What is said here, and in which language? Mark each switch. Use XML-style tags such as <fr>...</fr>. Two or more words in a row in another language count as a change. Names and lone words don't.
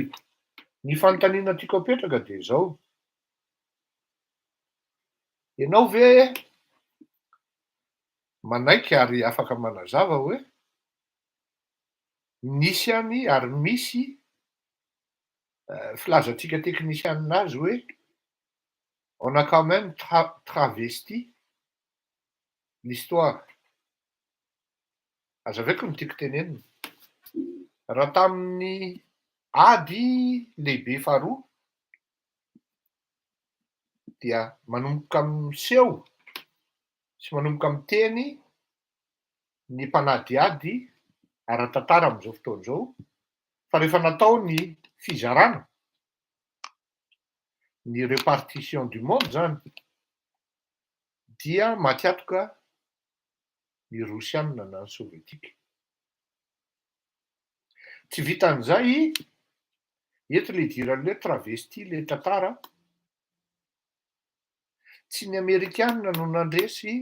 <mg>Ny fanontaniana tiako apetraka de zao, ianao ve manaiky ary afaka manazava hoe nisy any ary misy filazantsika teknisianina azy hoe</mg> <fr>on a quand même travesti l'histoire.</fr> <mg>Azavaiko no tiako tenenina. Raha tamin'ny ady lehibe faharoa dia manomboka miseho sy manomboka miteny ny mpanadiady ara-tantara amin'izao fotoana izao fa rehefa natao ny fizarana ny</mg> <fr>répartition du monde</fr> <mg>zany dia makiatoka ny Rosianina na ny Sovietika. Tsy vitan'izay eto le idiran'le travesti le tantara tsy ny Amerikanina no nandresy</mg>